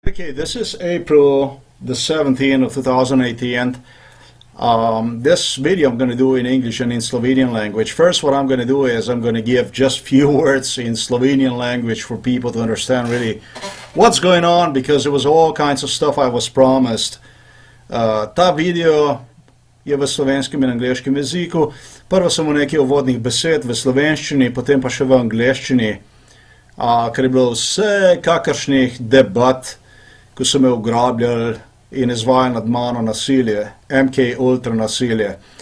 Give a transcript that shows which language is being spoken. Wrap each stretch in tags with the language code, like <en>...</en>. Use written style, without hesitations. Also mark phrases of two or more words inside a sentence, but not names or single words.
<en>Okay, this is April the 17th of 2018. This video I'm going to do in English and in Slovenian language. First, what I'm going to do is I'm going to give just few words in Slovenian language for people to understand really what's going on, because there was all kinds of stuff I was promised.</en> <sl>Ta video je v slovenskem in angleškem jeziku. Prvo samo nekaj uvodnih besed v slovenščini, potem pa še v angleščini, ker je bilo vse kakršnih debat, ko so me ugrabljali in izvajali nad mano nasilje, MK Ultra nasilje.</sl>